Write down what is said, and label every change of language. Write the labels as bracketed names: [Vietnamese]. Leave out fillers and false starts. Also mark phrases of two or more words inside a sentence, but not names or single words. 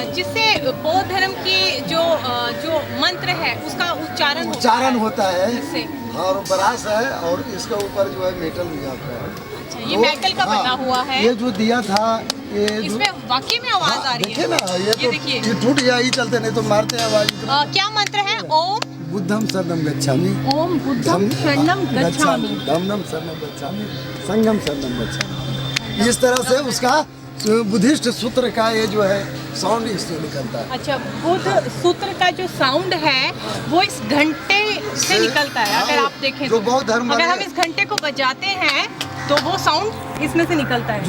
[Hindi] जिससे बौद्ध धर्म की जो मंत्र है उसका उच्चारण होता है इससे। और ब्रास है और इसके ऊपर जो है मेटल दिया हुआ है। अच्छा, ये मेटल का बना हुआ है। ये जो दिया था इसमें वाकई में आवाज आ रही है। देखिए ना, ये देखिए, ये टूट गया ही चलते, नहीं तो मारते हैं आवाज। क्या मंत्र है? ओम [Pali] बुद्धम शरणम गच्छामि, ओम बुद्धम शरणम गच्छामि, धम्मम शरणम गच्छामि, संघम शरणम गच्छामि। [Hindi] इस तरह से उसका बुद्धिस्ट सूत्र का ये जो है साउंड इससे निकलता है। अच्छा, बुद्ध सूत्र का जो साउंड है वो इस घंटे से निकलता है। अगर आप देखें जो बौद्ध धर्म, अगर हम इस घंटे को बजाते हैं तो वो साउंड इसमें से निकलता है।